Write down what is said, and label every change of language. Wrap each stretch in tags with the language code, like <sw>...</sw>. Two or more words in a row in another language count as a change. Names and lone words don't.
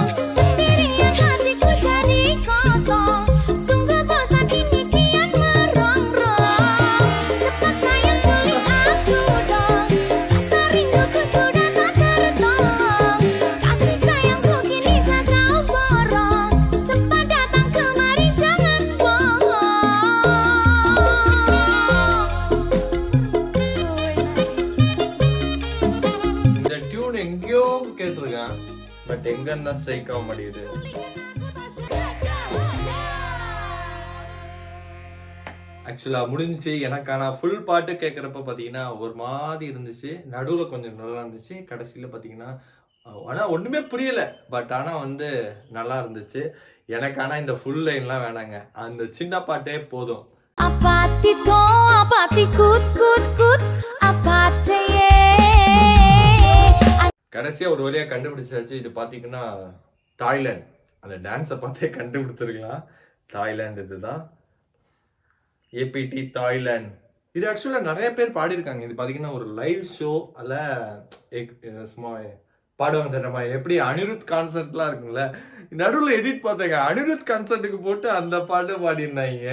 <id>Sendirian hatiku jadi kosong, sungguh bosan ini kian merongrong. Cepat sayang culik aku dong, rasa rinduku sudah tak tertolong. Kasih sayangku kini tak kau borong, cepat datang kemari jangan bohong.</id> <ta>இந்த டியூன் எங்கேயோ கேட்டிருக்கேன், பட் எங்கன்னு தான் ஸ்ட்ரைக் ஆக மாட்டேங்குது. ஆக்சுவலா முடிஞ்சுச்சு எனக்கான ஃபுல் பாட்டு கேட்குறப்ப பார்த்தீங்கன்னா ஒரு மாதிரி இருந்துச்சு, நடுவில் கொஞ்சம் நல்லா இருந்துச்சு, கடைசியில் பார்த்தீங்கன்னா ஆனால் ஒன்றுமே புரியல. பட் ஆனால் வந்து நல்லா இருந்துச்சு. எனக்கு ஆனால் இந்த</ta> <en>full lines</en> <ta>வேணாங்க, அந்த சின்ன பாட்டே போதும். Apati to, apati kut kut kut, apati ye. கடைசியாக ஒரு வழியாக கண்டுபிடிச்சாச்சு. இது பார்த்தீங்கன்னா தாய்லாந்து, அந்த டான்ஸை பார்த்தே கண்டுபிடிச்சிருக்கலாம். தாய்லாந்து இதுதான், ஏபிடி தாய்லாந்து. இது ஆக்சுவலாக நிறைய பேர் பாடியிருக்காங்க. இது பார்த்தீங்கன்னா ஒரு</ta> <en>live show</en> <ta>அதில் சும்மா பாடுவாங்க தெரியுமா, எப்படி அனிருத் கான்சர்ட்லாம் இருக்குங்களே, நடுவில் எடிட் பார்த்தேங்க, அனிருத் கான்சர்ட்டுக்கு போட்டு அந்த பாட்டு பாடிருந்தாங்க.</ta>